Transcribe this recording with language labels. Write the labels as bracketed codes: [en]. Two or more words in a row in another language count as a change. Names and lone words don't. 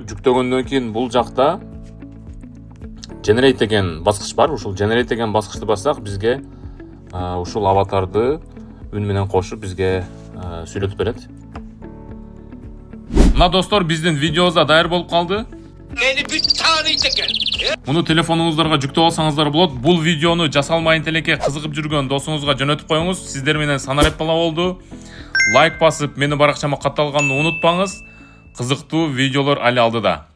[ky] Жүктөгөндөн кийин бул жакта Generate деген баскыч бар. Ушул Generate деген баскычты бассак, бизге ушул аватарды үн менен кошуп бизге сүйлөтүп берет. Мына достор, биздин видеобуз да даяр болуп калды. [tr] Beni bir tanıydı gel. [ky] Муну телефонуңуздарга жүктөп алсаңыздар болот. Бул видеону жасалмайын телекке кызыгып жүргөн досуңузга жөнөтүп коюңуз. Сиздер менен санареп бала болду. Лайк басып, мени баракчама катталганды унутпаңыз. Кызыктуу видеолор али алдыда.